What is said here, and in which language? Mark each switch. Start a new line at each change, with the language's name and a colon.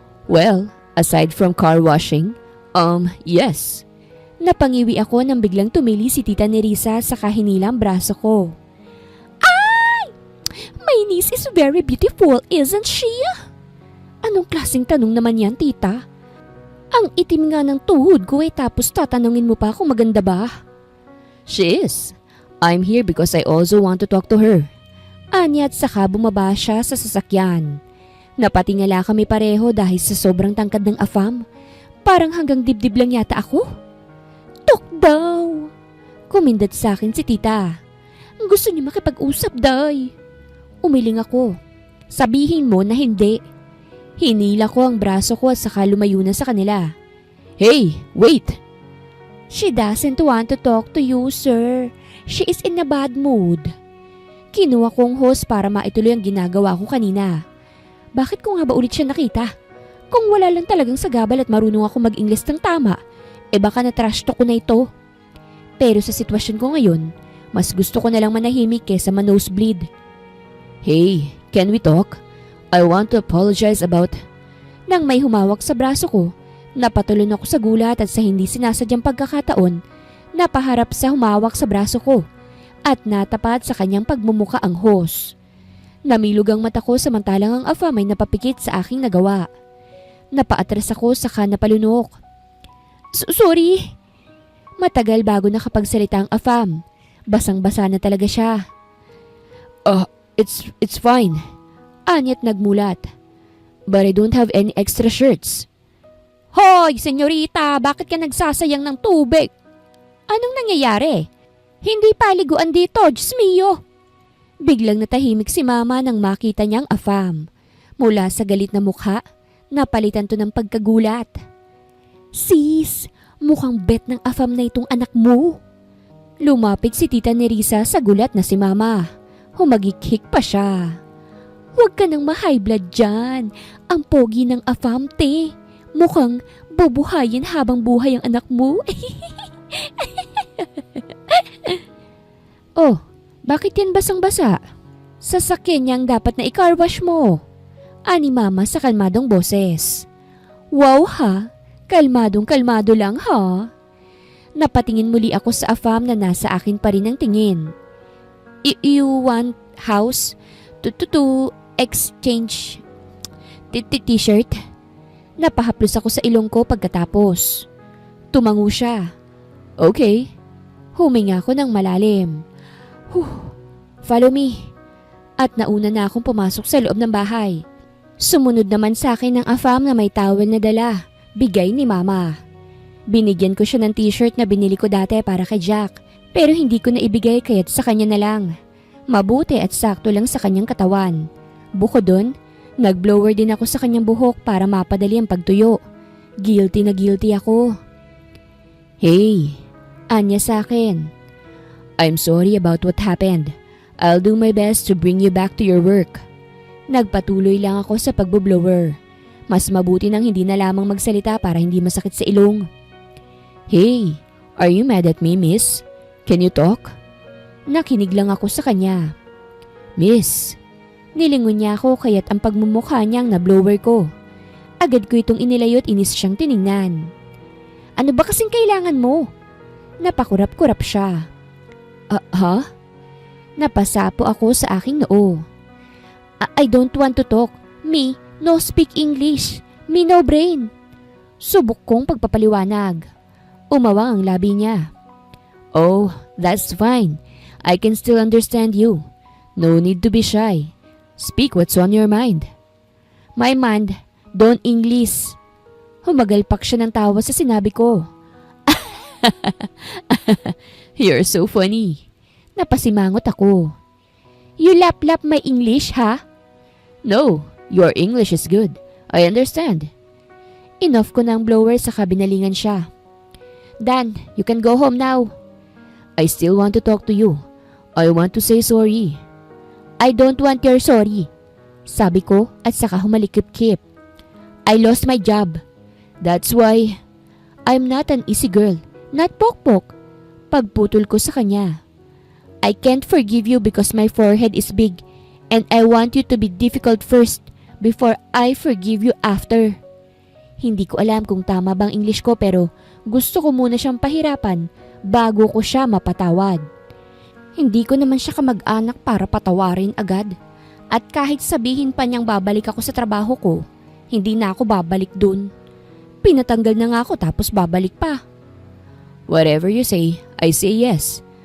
English: Well, aside from car washing, yes.
Filipino: Napangiwi ako nang biglang tumili si Tita Nerissa sa kahinilang braso ko. Ay!
English: My niece is very beautiful, isn't she?
Filipino: Anong klaseng tanong naman yan, tita? Ang itim nga ng tuhod ko tapos tatanungin mo pa kung maganda ba?
English: She is. I'm here because I also want to talk to her.
Filipino: Anya at saka bumaba siya sa sasakyan. Napatingala kami pareho dahil sa sobrang tangkad ng afam. Parang hanggang dibdib lang yata ako. Tok daw! Kumindat sa akin si tita. Gusto niya makipag-usap, day. Umiling ako. Sabihin mo na hindi. Hinila ko ang braso ko at saka lumayo na sa kanila.
English: Hey, wait! She doesn't want to talk to you, sir. She is in a bad mood.
Filipino: Kinuha kong hose para maituloy ang ginagawa ko kanina. Bakit ko nga ba ulit siya nakita? Kung wala lang talagang sagabal at marunong ako mag-Ingles ng tama, baka na-trash talk ko na ito. Pero sa sitwasyon ko ngayon, mas gusto ko na lang manahimik kesa ma-nosebleed.
English: Hey, can we talk? I want to apologize about...
Filipino: Nang may humawak sa braso ko, napatulon ako sa gulat at sa hindi sinasadyang pagkakataon, napaharap sa humawak sa braso ko at natapat sa kanyang pagmumuka ang hose. Namilog ang mata ko samantalang ang afam ay napapikit sa aking nagawa. Napaatras ako saka napalunok. Sorry. Matagal bago nakapagsalita ang Afam. Basang-basa na talaga siya.
English: It's fine.
Filipino: Anyat nagmulat.
English: But I don't have any extra shirts.
Filipino: Hoy, senyorita, bakit ka nagsasayang ng tubig? Anong nangyayari? Hindi paliguan dito, Diyos mio. Biglang natahimik si Mama nang makita niyang Afam. Mula sa galit na mukha, napalitan to ng pagkagulat. Sis, mukhang bet ng Afam na itong anak mo. Lumapit si Tita Nerissa sa gulat na si Mama. Humagikhik pa siya. Huwag ka nang ma-high blood dyan. Ang pogi ng Afam, te. Mukhang bubuhayin habang buhay ang anak mo. Oh, bakit yan basang-basa? Sasakyan niyang dapat na i-car wash mo. Ani Mama sa kalmadong boses. Wow ha, kalmadong-kalmado lang ha. Napatingin muli ako sa Afam na nasa akin pa rin ang tingin.
English: You want house to exchange t-shirt?
Filipino: Napahaplos ako sa ilong ko pagkatapos. Tumango siya. Okay. Huminga ako ng malalim.
English: Follow me.
Filipino: At nauna na akong pumasok sa loob ng bahay. Sumunod naman sa akin ng Afam na may towel na dala. Bigay ni Mama. Binigyan ko siya ng t-shirt na binili ko dati para kay Jack. Pero hindi ko na ibigay kaya't sa kanya na lang. Mabuti at sakto lang sa kanyang katawan. Bukod doon, nag-blower din ako sa kanyang buhok para mapadali ang pagtuyo. Guilty na guilty ako. Hey, anya sa akin.
English: I'm sorry about what happened. I'll do my best to bring you back to your work.
Filipino: Nagpatuloy lang ako sa pagbo-blower. Mas mabuti nang hindi na lamang magsalita para hindi masakit sa ilong.
English: Hey, are you mad at me, miss? Can you talk?
Filipino: Nakinig lang ako sa kanya. Miss, nilingon niya ako kaya't ang pagmumukha niyang na-blower ko. Agad ko itong inilayot inis siyang tiningnan. Ano ba kasing kailangan mo? Napakurap-kurap siya. Ha? Napasapo ako sa aking noo.
English: I don't want to talk. Me, no speak English. Me, no brain.
Filipino: Subok kong pagpapaliwanag. Umawang ang labi niya.
English: Oh, that's fine. I can still understand you. No need to be shy. Speak what's on your mind. My mind, don't English.
Filipino: Humagalpak siya ng tawa sa sinabi ko.
English: You're so funny.
Filipino: Napasimangot ako.
English: You lap-lap my English, ha? No, your English is good. I understand.
Filipino: Inoff ko ng blower sa kabinalingan siya.
English: Dan, you can go home now. I still want to talk to you. I want to say sorry. I don't want your sorry.
Filipino: Sabi ko at saka humalikip-kip.
English: I lost my job. That's why I'm not an easy girl. Not pokpok.
Filipino: Pagputol ko sa kanya.
English: I can't forgive you because my forehead is big and I want you to be difficult first before I forgive you after.
Filipino: Hindi ko alam kung tama bang English ko pero gusto ko muna siyang pahirapan bago ko siya mapatawad. Hindi ko naman siya kamag-anak para patawarin agad. At kahit sabihin pa niyang babalik ako sa trabaho ko, hindi na ako babalik dun. Pinatanggal na nga ako tapos babalik pa.
English: Whatever you say, I say yes.